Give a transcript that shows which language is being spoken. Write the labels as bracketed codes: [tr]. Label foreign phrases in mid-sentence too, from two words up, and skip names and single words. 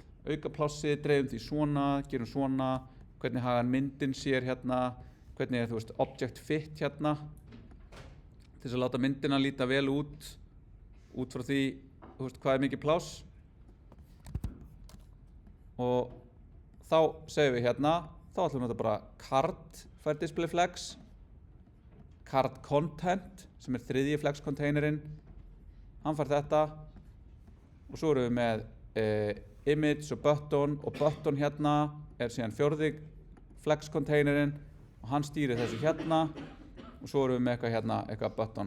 [is] Auka plássið, dreifum því svona, gerum svona, hvernig hagar myndin sér hérna, hvernig er [en] object fit [is] hérna, til þess að láta myndina líta vel út frá því hvað er mikið pláss. Og þá segjum við hérna, þá ætlum við að nota bara card fær [en] display flex, card content [is] sem er 3. flex containerinn, hann fær þetta og svo erum við með image og button hérna er síðan 4. flex containerinn og hann stýrir þessu hérna og svo erum við með eitthvað hérna, eitthvað button.